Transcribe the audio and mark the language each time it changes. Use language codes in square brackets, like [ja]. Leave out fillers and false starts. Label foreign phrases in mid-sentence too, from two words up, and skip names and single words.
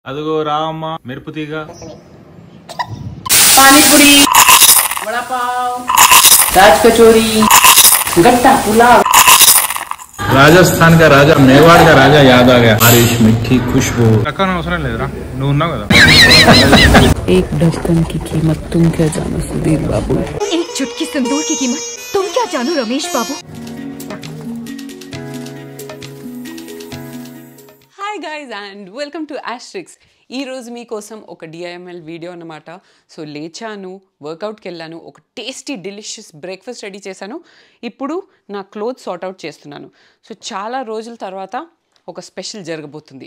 [te] అదిగో రామ్మ మెరుపు తీగ [hi] पानीपुरी, वड़ा पाव, राज कचौरी, गट्टा पुलाव। राजस्थान का राजा मेवाड़ का राजा याद आ गया। बारिश मिठी खुशबू [te] రకం అవసరం లేదురా నువ్వు ఉన్నావు కదా [hi] एक ढक्कन की कीमत तुम क्या जानो सुधीर बाबू। एक चुटकी सिंदूर की कीमत तुम क्या जानो रमेश बाबू। [en] Hi guys and welcome to Astrix. [te] ఈరోజు మీకోసం ఒక [en] DIML video [te] అన్నమాట. సో లేచాను, వర్కౌట్కి వెళ్ళాను, ఒక [en] tasty delicious breakfast ready [te] చేశాను. ఇప్పుడు నా [en] cloth sort out [te] చేస్తున్నాను. సో చాలా రోజుల తర్వాత ఒక స్పెషల్ జరగబోతుంది.